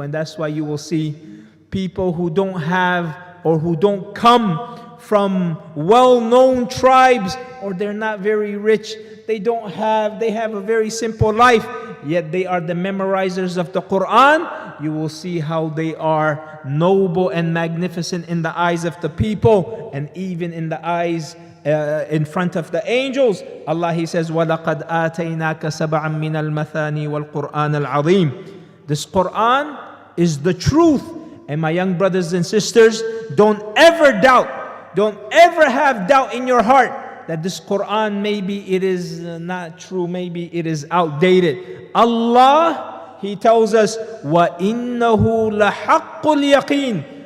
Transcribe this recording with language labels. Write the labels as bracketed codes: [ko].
[en] And that's why you will see people who don't have or who don't come from well-known tribes, or they're not very rich, they have a very simple life, yet they are the memorizers of the Quran. You will see how they are noble and magnificent in the eyes of the people, and even in the eyes in front of the angels. Allah, He says, [ar] وَلَقَدْ آتَيْنَاكَ سَبْعًا مِّنَ الْمَثَانِي وَالْقُرْآنَ الْعَظِيمِ. [en] This Quran is the truth. And my young brothers and sisters, don't ever doubt, don't ever have doubt in your heart that this Quran, maybe it is not true, maybe it is outdated. Allah, He tells us, [ar] وَإِنَّهُ لَحَقُّ الْيَقِينِ.